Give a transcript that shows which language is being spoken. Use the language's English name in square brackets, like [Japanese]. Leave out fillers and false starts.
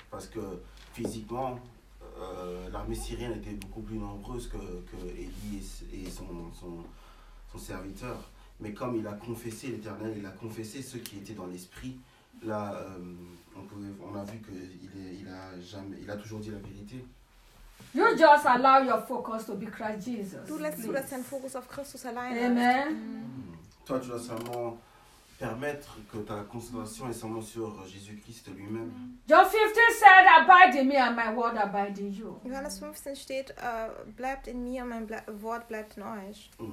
[French] Parce que physiquement, l'armée syrienne était beaucoup plus nombreuse que Élie et son serviteur. Mais comme il a confessé l'Éternel, il a confessé ce qui était dans l'esprit, là, on a vu qu'il a toujours dit la vérité. [English] You just allow your focus to be Christ Jesus. [German] Du lässt nur deinen Fokus auf Christus allein. [English] Amen. [French] Toi, tu dois seulement permettre que ta concentration est seulement sur Jésus-Christ lui-même. [English] John 15 said, abide in me and my word abide in you. [German] Johannes 15 steht, bleibt in mir und mein Wort bleibt in euch.